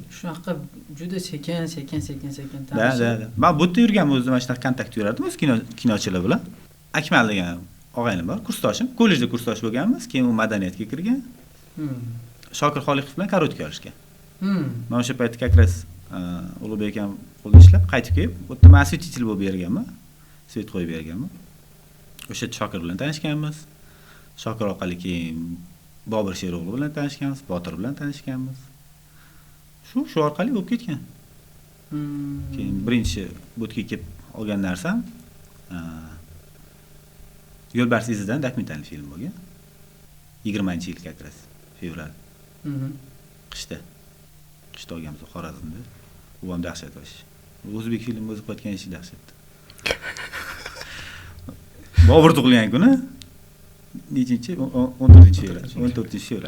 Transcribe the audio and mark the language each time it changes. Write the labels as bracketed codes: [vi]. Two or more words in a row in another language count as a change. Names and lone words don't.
[uz] Shunaqa juda sekin tanishib. Da. Men bu yerda yurganman o'zim, mana shunaqa kontakt yurardim o'z kinochilar bilan. Akmal degan og'aynim bor, kursdoshim. Kollejda kursdosh bo'lganmiz, keyin u madaniyatga kirgan. Shokir Xoliqov bilan karotka olishgan. Men o'sha paytda [ru] как раз [uz] Ulug'bek ham qo'lda ishlab, qaytib kelib, bu yerda men осветитель bo'lib berganman. Svet qo'yib berganman. O'sha Shokir bilan tanishganmiz. Shokir orqali keyin Bobur Shero'g'li bilan tanishganmiz, Botir bilan tanishganmiz. Shu orqali bo'lib ketgan. Keyin birinchi butga kelib olgan narsam Yo'lbars izidan dokumental film bo'lgan. 20-yil [ru] как раз [uz] fevral. Qishda olganmiz Xorazmda. Bu ham dahshat o'sh. O'zbek filmi o'zi qo'ygan ishi dahshat. Bobur tug'ilgan kuni nechinchi? 14-fevral.